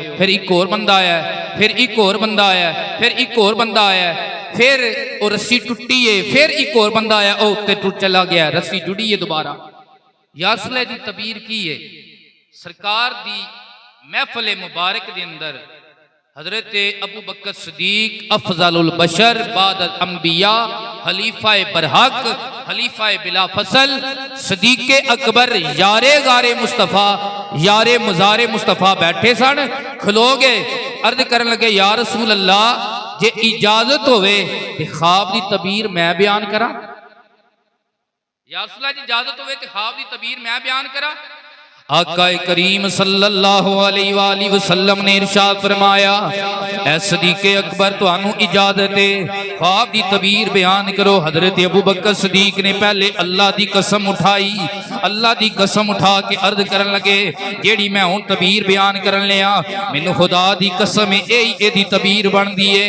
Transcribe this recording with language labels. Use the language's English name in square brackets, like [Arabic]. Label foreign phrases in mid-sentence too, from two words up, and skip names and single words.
[Punjabi] پھر اک ہور بندہ آیا، پھر اک ہور بندہ آیا، پھر اک ہور بندہ آیا، پھر وہ رسّی ٹٹی ہے، پھر اک ہور بندہ آیا وہ اتّے ٹٹ چلا گیا، رسّی جڑی ہے دوبارہ. یاسلے کی تعبیر کی ہے سرکار دی محفل مبارک دے اندر حضرت ابو بکر صدیق افضل البشر بعد انبیا خلیفہ برحق خلیفہ بلا فصل صدیق اکبر یار غار مصطفیٰ یار مزار مصطفیٰ بیٹھے سن. کھلو گئے، عرض کرن لگے [Arabic] يا رسول الله [Punjabi] جے اجازت ہووے تے خواب دی تعبیر میں بیان کراں. [Arabic] يا رسول الله [Punjabi] جی اجازت ہووے تے خواب دی تعبیر میں بیان کراں. آقا کریم [Arabic] صلى الله عليه وسلم [Punjabi] نے ارشاد فرمایا اے صدیق اکبر تہانوں اجازت ہے خواب دی تعبیر بیان کرو. حضرت ابو بکر صدیق نے پہلے اللہ دی قسم اٹھائی، اللہ دی قسم اٹھا کے عرض کرن لگے جیہڑی میں ہن تعبیر بیان کرن لگیا مینوں خدا دی قسم ایہی ایہدی تعبیر بندی ہے.